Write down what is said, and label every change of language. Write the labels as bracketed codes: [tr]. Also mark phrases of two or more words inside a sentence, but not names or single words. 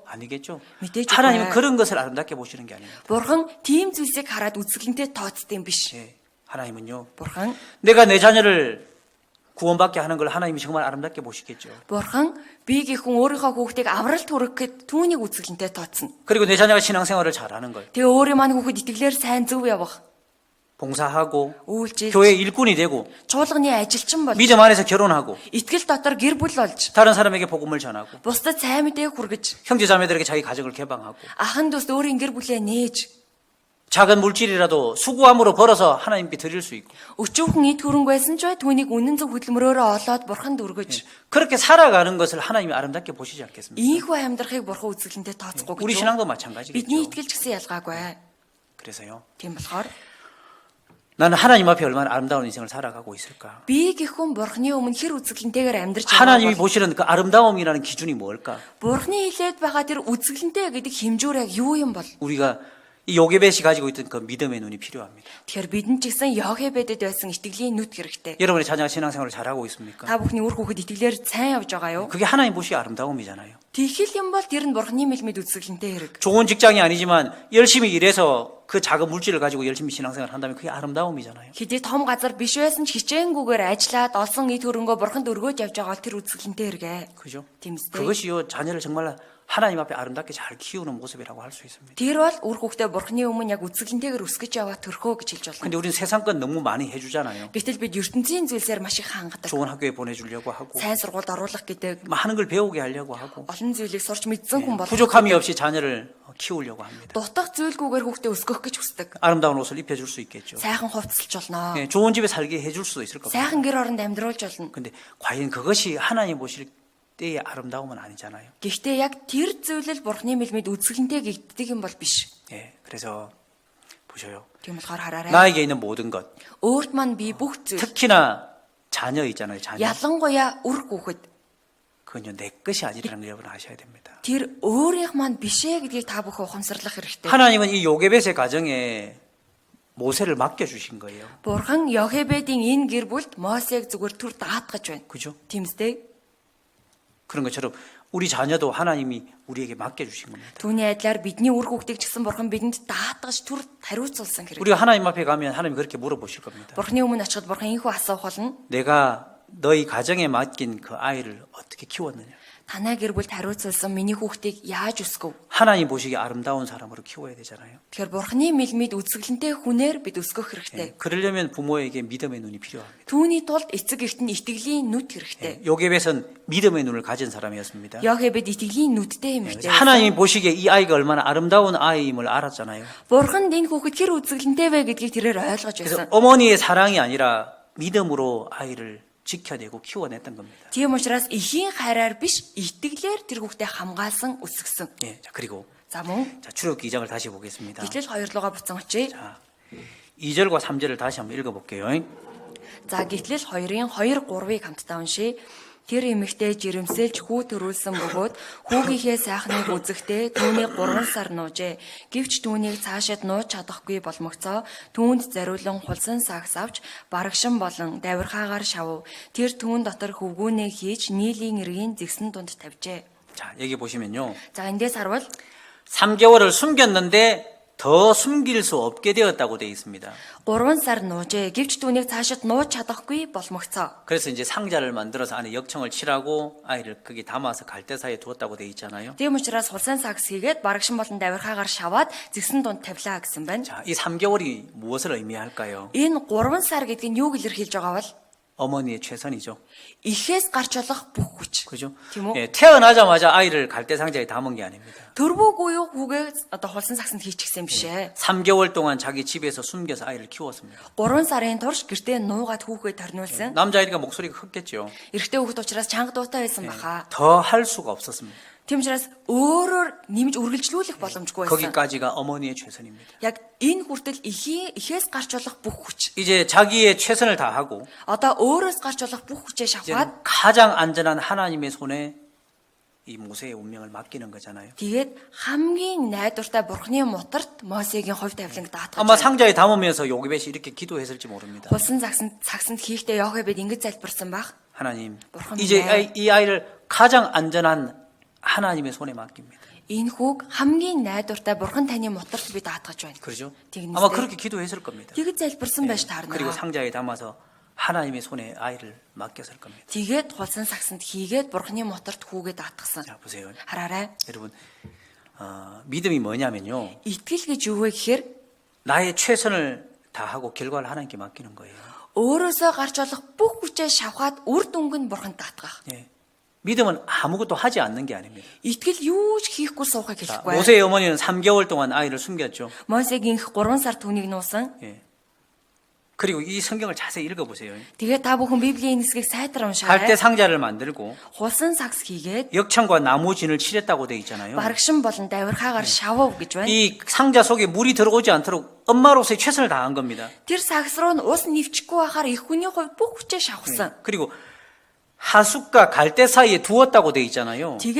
[ko] 아니겠죠? [mn] мэдээж [ko] 하나님은 [mn] үгүй. [ko] 그런 것을 아름답게 보시는 게 아닙니다. [mn] Бурхан тийм зүйлсийг хараад үзэсгэлэнтэй тооцдог юм биш. [ko] 예, 하나님은요, [mn] Бурхан [ko] 내가 내 자녀를 구원받게 하는 걸 하나님이 정말 아름답게 보시겠죠. [mn] Бурхан би гихүн өөрийнхөө хүүхдийг авралт хүргэхэд түүнийг үзэсгэлэнтэй тооцно. [ko] 그리고 내 자녀가 신앙생활을 잘하는 걸, [mn] Тэгээ өөрийн маань хүүхэд итгэлээр сайн зөв явах, [ko] 봉사하고 [mn] үйлчилж, [ko] 교회 일꾼이 되고 [mn] чуулганы ажилчин болж, [ko] 믿음 안에서 결혼하고 [mn] итгэл дотор гэр бүл болж, [ko] 다른 사람에게 복음을 전하고 [mn] бусдад сайн мэдээг хүргэж, [ko] 형제자매들에게 자기 가정을 개방하고 [mn] ахан дүүс өөрийн гэр бүлээ нээж, [ko] 작은 물질이라도 수고함으로 벌어서 하나님께 드릴 수 있고 [mn] өчүүхэн эд хөрөнгө байсан ч бай түүнийг үнэн зөв хөдөлмөрөөрөө олоод бурханд өргөж, [ko] 그렇게 살아가는 것을 하나님이 아름답게 보시지 않겠습니까? [mn] ийхүү амьдрахыг бурхан үзэсгэлэнтэй тооцохгүй [ko] 우리 [mn] гэж. [ko] 신앙도 [mn] Бидний [ko] 마찬가지겠죠. [mn] итгэл ч гэсэн ялгаагүй. [ko] 그래서요, [mn] Тийм болохоор [ko] 나는 하나님 앞에 얼마나 아름다운 인생을 살아가고 있을까? [mn] би гихүн бурханы өмнө хэр үзэсгэлэнтэйгээр амьдрч [ko] 하나님이 [mn] байгаа бол [ko] 보시는 그 아름다움이라는 기준이 뭘까? [mn] бурханы хилээд байгаа тэр үзэсгэлэнтэй гэдэг хэмжүүр яг юу юм бол? [ko] 우리가 이 요게벳이 가지고 있던 그 믿음의 눈이 필요합니다. [mn] Тэгэхээр бидэнд ч гэсэн Йохебедэд байсан итгэлийн нүд хэрэгтэй. [ko] 여러분의 자녀가 신앙생활을 잘하고 있습니까? [mn] Та бүхний үр хүүхэд итгэлээр сайн явж байгаа юу? [ko] 그게 하나님 보시기에 아름다움이잖아요. [mn] Тэгхэл юм бол тэр нь Бурхны мэлмэд үзэсгэлэнтэй хэрэг. [ko] 좋은 직장이 아니지만 열심히 일해서 그 작은 물질을 가지고 열심히 신앙생활을 한다면 그게 아름다움이잖아요. [mn] Хэдий том газар биш байсан ч хичээнгүүгээр ажиллаад олсон ид хөрөнгөө Бурханд өргөөж явж байгаа бол тэр үзэсгэлэнтэй хэрэг. [ko] 그죠? [mn] Тэмцтэй. [ko] 그것이요 자녀를 정말 하나님 앞에 아름답게 잘 키우는 모습이라고 할 수 있습니다. [mn] Тэр бол үр хүүхдээ Бурхны өмнө яг үзэсгэлэнтэйгээр өсгөж яваа төрхөө гэж хэлж [ko] 근데 [mn] болно. [ko] 우리는 세상 건 너무 많이 해주잖아요. [mn] Гэтэл бид ертөнцийн зүйлсээр маш их хангадаг. [ko] 좋은 학교에 보내주려고 하고 [mn] Сайн сургуульд оруулах гэдэг [ko] 많은 걸 배우게 하려고 하고 [mn] олон зүйлийг сурч мэдсэн хүн болох. [ko] 부족함이 없이 자녀를 키우려고 합니다. [mn] Дутах зүйлгүйгээр хүүхдээ өсгөх гэж хүсдэг. [ko] 아름다운 옷을 입혀줄 수 있겠죠. [mn] Сайхан хувцалж болно. [ko] 예, 좋은 집에 살게 해줄 수도 있을 겁니다. [mn] Сайхан гэр оронд амьдруулж болно. [ko] 근데 과연 그것이 하나님 보실 때의 아름다움은 아니잖아요. [mn] Гэхдээ яг тэр зүйлэл Бурхны мэлмэд үзэсгэлэнтэй гэгддэг юм бол биш. [ko] 예, 그래서 보셔요. [mn] Тийм болохоор хараарай. [ko] 나에게 있는 모든 것, [mn] Өөрт маань би бүх зүйл [ko] 특히나 자녀 있잖아요. 자녀. [mn] ялангуяа үр хүүхэд [ko] 그건요 내 것이 아니라는 걸 여러분 아셔야 됩니다. [mn] тэр өөрийнх маань бишээ гэдгийг та бүхэн ухамсарлах хэрэгтэй. [ko] 하나님은 이 요게벳의 가정에 모세를 맡겨 주신 거예요. [mn] Бурхан Йохебедийн энэ гэр бүлд Мосег зүгээр түр даатгаж байна. [ko] 그죠? [mn] Тэмцтэй. [ko] 그런 것처럼 우리 자녀도 하나님이 우리에게 맡겨 주신 겁니다. [mn] Түүний адилаар бидний үр хүүхдийг ч гэсэн Бурхан бидэнд даатгаж түр хариуцуулсан хэрэг. [ko] 우리가 하나님 앞에 가면 하나님이 그렇게 물어보실 겁니다. [mn] Бурханы өмнө очиход Бурхан энэхүү асуух болно. [ko] 내가 너희 가정에 맡긴 그 아이를 어떻게 키웠느냐? [mn] Танай гэр бүлд хариуцуулсан миний хүүхдийг яаж өсгөв? [ko] 하나님 보시기에 아름다운 사람으로 키워야 되잖아요. [mn] Тэгэхээр Бурханы мэлмид үзэсгэлэнтэй хүнээр бид өсгөх хэрэгтэй. [ko] 그러려면 부모에게 믿음의 눈이 필요합니다. [mn] Түүний тулд эцэг эгт нь итгэлийн нүд хэрэгтэй. [ko] 요게벳은 믿음의 눈을 가진 사람이었습니다. [mn] Йохебед 이тгэлийн нүдтэй юм хэрэгтэй. [ko] 하나님이 보시기에 이 아이가 얼마나 아름다운 아이임을 알았잖아요. [mn] Бурханд энэ хүүхэд хэр үзэсгэлэнтэй вэ гэдгийг тэрээр ойлгож [ko] 그래서 [mn] байсан. [ko] 어머니의 사랑이 아니라 믿음으로 아이를 지켜내고 키워냈던 겁니다. [mn] Тийм учраас эхийн хайраар биш итгэлээр тэр хүүхдээ хамгаалсан өсгсөн. [ko] 예, 자, 그리고 [mn] За мөн [ko] 자, 출애굽기 2장을 다시 보겠습니다. [mn] Гэтэл 2 руугаа буцан очие. [ko] 자, 2절과 3절을 다시 한번 읽어볼게요. [mn] За гэтэл 2-ын 2, 3-ыг хамтдаа уншия. Тэр эмэгтэй жирэмсэлж хүү төрүүлсэн бөгөөд хүүгийнхээ сайхныг үзэхдээ түүнийг 3 сар нуужээ. Гэвч түүнийг цаашид нууж чадахгүй болмогцоо түүнд зариулан хулсан сагс авч барагшин болон давирхаагаар шавв. Тэр түүн дотор хөвгүүнээ хийж нийлийн эргийн зэгсэн дунд тавьжээ. [ko] 자, 여기 보시면요. [mn] За эндээс харвал [ko] 3개월을 숨겼는데 더 숨길 수 없게 되었다고 되어 있습니다. [mn] 3 сар нуужээ. Гэвч түүнийг цаашид нууж чадахгүй болмогцоо. [ko] 그래서 이제 상자를 만들어서 안에 역청을 칠하고 아이를 거기 담아서 갈대사이에 두었다고 되어 있잖아요. [mn] Тийм учраас хулсан сагс хийгээд барагшин болон давирхаагаар шаваад зэгсэн дунд тавилаа гэсэн байна. [ko] 자, 이 3개월이 무엇을 의미할까요? [mn] Энэ 3 сар гэдэг нь юу илэрхийлж байгаа бол [ko] 어머니의 최선이죠. [mn] ихээс гарч болох бүх хүч. [ko] 그죠? [mn] Тийм үү? [ko] 예, 태어나자마자 아이를 갈대상자에 담은 게 아닙니다. [mn] Төрвөөгүй юу хүүгээ одоо хулсан сагсанд хийчихсэн юм бишээ. [ko] 3개월 동안 자기 집에서 숨겨서 아이를 키웠습니다. [mn] 3 сарын турш гэртээ нуугаад хүүгээ торниулсан. [ko] 남자아이가 목소리가 컸겠죠. [mn] Эрэгтэй хүүхэд учраас чанга дуутай байсан баха. [ko] 더 할 수가 없었습니다. [mn] Тийм учраас өөрөөр нэмж үргэлжлүүлэх боломжгүй байсан. [ko] 거기까지가 어머니의 최선입니다. [mn] Яг энэ хүртэл ихээс гарч болох бүх хүч. [ko] 이제 자기의 최선을 다하고 [mn] Одоо өөрөөс гарч болох бүх хүчээ [ko] 이제 [mn] шавхаад [ko] 가장 안전한 하나님의 손에 이 모세의 운명을 맡기는 거잖아요. [mn] тэгээд хамгийн найдвартай Бурхны мутарт Мосегийн хувь тавиланг даатгаж [ko] 아마 [mn] байна. [ko] 상자에 담으면서 요게벳이 이렇게 기도했을지 모릅니다. [mn] Хулсан цагсанд хийхдээ Йохебед ингэж залбирсан баг. [ko] 하나님, [mn] бурхан [ko] 이제 [mn] минь. [ko] 이 아이를 가장 안전한 하나님의 손에 맡깁니다. [mn] Энэ хүүг хамгийн найдвартай Бурхан таны мутарт би даатгаж байна. [ko] 그렇죠? [mn] Тэгнэстэй. [ko] 아마 그렇게 기도했을 겁니다. [mn] Тэгж залбирсан байж [ko] 그리고 [mn] таарна. [ko] 상자에 담아서 하나님의 손에 아이를 맡겼을 겁니다. [mn] Тэгээд хулсан сагсанд хийгээд Бурханы мутарт хүүгээ даатгсан. [ko] 자, 보세요. [mn] Хараарай. [ko] 여러분, 믿음이 뭐냐면요. [mn] Итгэл гэж юу вэ гэхээр [ko] 나의 최선을 다하고 결과를 하나님께 맡기는 거예요. [mn] өөрөөсөө гарч болох бүх хүчээ шавхаад үр дүнг нь Бурханд даатгах. [ko] 예. 믿음은 아무것도 하지 않는 게 아닙니다. [mn] Итгэл юу ч хийхгүй суухыг [ko] 자, [mn] хэлэхгүй. [ko] 모세의 어머니는 3개월 동안 아이를 숨겼죠. [mn] Мосегийн 3 сар түүнийг нуусан. [ko] 예. 그리고 이 성경을 자세히 읽어보세요. [mn] Тэгээд та бүхэн Библийн нэсгийг сайтар [ko] 갈대 [mn] уншаарай. [ko] 상자를 만들고 [mn] Хулсан сагс хийгээд [ko] 역청과 나무진을 칠했다고 돼 있잖아요. [mn] барагшин болон давирхаагаар шавав гэж байна. [ko] 이 상자 속에 물이 들어오지 않도록 엄마로서의 최선을 다한 겁니다. [mn] Тэр сагс руу нь ус нэвчихгүй байхаар их хүний хувьд бүх хүчээ шавхсан. [ko] 그리고 하숫과 갈대 사이에 두었다고 돼 있잖아요.